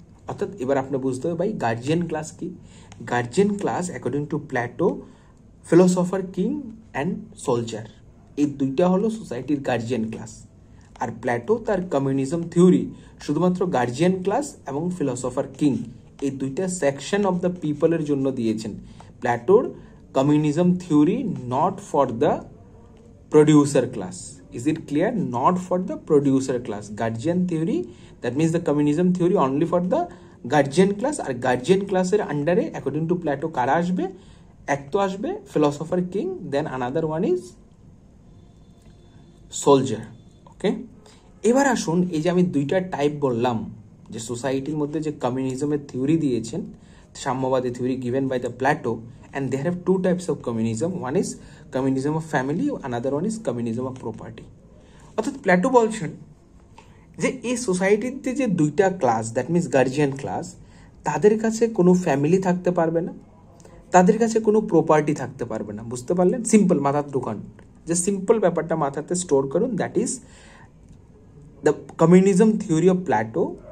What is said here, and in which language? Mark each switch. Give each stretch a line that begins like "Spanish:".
Bangla: অর্থাৎ এবার আপনি বুঝতে হবে ভাই গার্জিয়ান ক্লাস কি। Guardian class
English: according to Plato philosopher king and soldier,
Bangla: এই দুইটা হলো সোসাইটির গার্জিয়ান ক্লাস। আর প্ল্যাটো তার কমিউনিজম থিওরি শুধুমাত্র গার্জিয়ান ক্লাস এবং ফিলোসফার কিং এই দুইটা সেকশন অফ দ্য পিপলের জন্য দিয়েছেন।
English: প্ল্যাটোর communism theory not for the producer class. Is it clear? Not for the producer class. Guardian theory, that means the communism theory only for the guardian class.
Bangla: আর guardian class এর আন্ডারে
English: according to Plato
Bangla: কারা আসবে? এক তো আসবে philosopher king,
English: then another one is soldier.
Bangla: ওকে, এবার আসুন এই যে আমি দুইটা টাইপ বললাম যে সোসাইটির মধ্যে যে কমিউনিজমের থিওরি দিয়েছেন, সাম্যবাদী theory
English: given by the Plato, and they have two types of communism. One is communism of family, another one is communism of property.
Bangla: অর্থাৎ প্ল্যাটো বলছেন যে এই সোসাইটিতে যে দুইটা class,
English: that means guardian class,
Bangla: তাদের কাছে কোনো ফ্যামিলি থাকতে পারবে না, তাদের কাছে কোনো প্রপার্টি থাকতে পারবে না। বুঝতে পারলেন? সিম্পল, মাথার দোকান, যে সিম্পল ব্যাপারটা মাথাতে স্টোর করুন।
English: That is the communism theory of Plato.